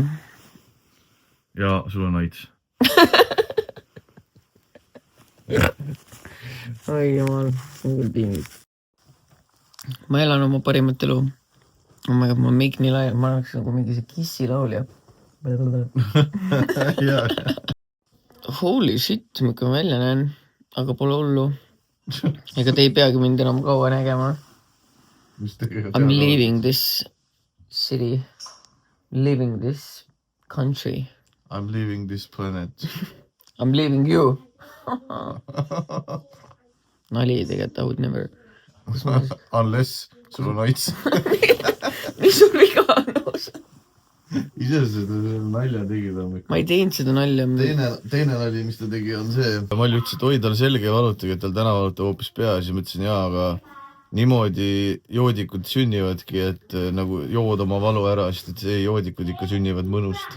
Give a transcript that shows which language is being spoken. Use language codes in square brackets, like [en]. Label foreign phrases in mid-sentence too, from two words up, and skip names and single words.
[et] Ja sul on aits. Oi jumal, on küll pingid. Ma elan oma parimat elu. Ma make nii lai, ma oleks nagu mingi see Kissi laulja. [en] Holy shit, [et] ma ikka välja näen, aga pole hullu. Ega te ei peagi mind enam kaua nägema. [en] I'm leaving this city. Leaving this country. I'm leaving this planet. I'm leaving you. [et] Nali tegelikult, [en] I would never. [et] Unless sul on aits. Mis sul viga on? Ise seda nalja tegi ta. Ma ei teinud seda nalja. Teine nali, mis ta tegi, on see. Malli ütles, et oi, tal selge ei valutagi, et tal täna valutab hoopis pea. Siis mõtlesin, jaa, aga niimoodi joodikud sünnivadki, et nagu jood oma valu ära, sest et see joodikud ikka sünnivad mõnust.